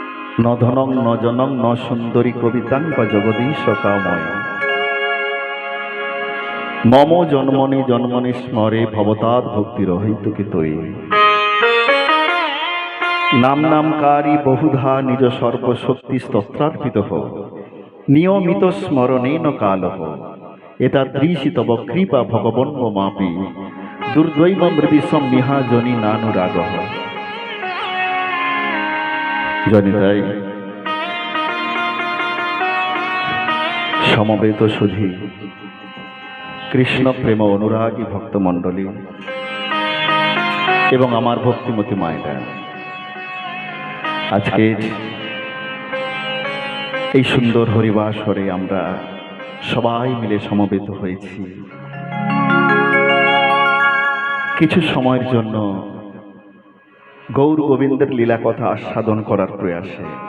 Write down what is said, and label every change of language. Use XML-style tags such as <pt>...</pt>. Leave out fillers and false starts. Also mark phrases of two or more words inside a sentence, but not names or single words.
<sa>ন ধনং ন জনং ন সুন্দরী কবিতাং বা জগদীশ কাময় মম জন্মনি জন্মনি স্মরে ভবতাৎ ভক্তি রহিতুকি তৈ নাম নামকারী বহুধা নিজ সর্বশক্তি স্তোত্রার্পিত নিয়মিত স্মরণেন কালঃ এতাদৃশি তব কৃপা ভগবন্মমাপি দুর্দৈব মৃদিসম নিহা জনি নানুরাগঃ।</sa> <bn>জনিতাই সমবেত সুধী কৃষ্ণ প্রেম অনুরাগী ভক্তমণ্ডলী এবং আমার ভক্তিমতী মায়েরা, আজকের এই সুন্দর হরিবাসরে আমরা সবাই মিলে সমবেত হয়েছি কিছু সময়ের জন্য গৌর গোবিন্দের লীলা কথা আস্বাদন করার প্রয়াসে।</bn>